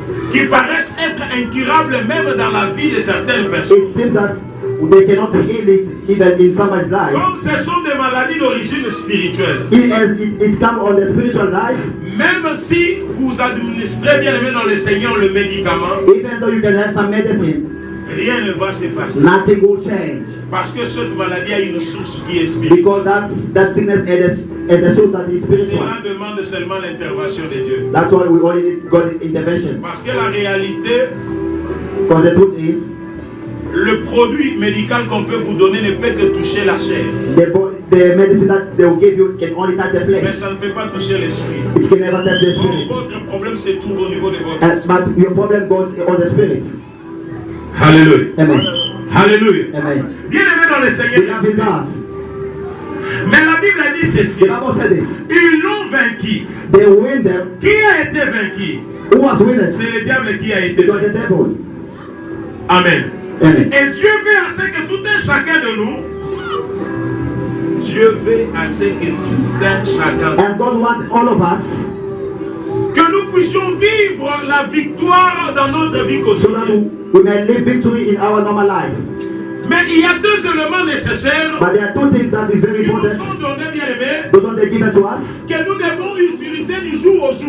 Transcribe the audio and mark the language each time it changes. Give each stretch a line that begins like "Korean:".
French: qui paraissent être incurables même dans la vie de certaines personnes.
English: it seems that they cannot heal it even in somebody's life.
French: Comme ce sont des maladies d'origine spirituelle.
English: It comes on the spiritual life,
French: Même si vous administrez bien aimé dans le Seigneur le médicament,
English: even though you can have some medicine,
French: rien ne va se passer.
English: Nothing will change.
French: Parce que cette maladie a une source qui est spirituelle.
English: Because that sickness is a source that is spiritual.
French: Cela demande seulement l'intervention de Dieu.
English: That's why we only need God's intervention.
French: Parce que la réalité,
English: Because the truth is,
French: le produit médical qu'on peut vous donner ne peut que toucher la chair.
English: the medicine that they will give you can only touch the
French: Mais
English: flesh.
French: ça ne peut pas toucher l'esprit.
English: It can never touch the spirit.
French: Votre problème se trouve au niveau de votre esprit.
English: But your problem goes on the spirit.
French: Alléluia.
English: Amen.
French: Alléluia.
English: Amen.
French: Bien aimé dans le
English: We
French: Seigneur.
English: love in God.
French: Mais la Bible a dit ceci.
English: The Bible said this.
French: Ils l'ont vaincu.
English: They win them.
French: Qui a été vaincu?
English: Who was winners?
French: C'est le diable qui a été
English: It was
French: vaincu.
English: the devil. Amen. Amen.
French: Et Dieu veut à ce que tout un chacun de nous, Dieu veut à ce que tout un chacun,
English: And God wants all of us
French: que nous puissions vivre la victoire dans notre vie
English: so that
French: quotidienne.
English: we may live victory in our normal life.
French: Mais il y a deux éléments nécessaires
English: But there are two things that is very
French: qui nous
English: important.
French: sont donnés, bien aimés,
English: Those ones they give it to us.
French: que nous devons utiliser du jour au jour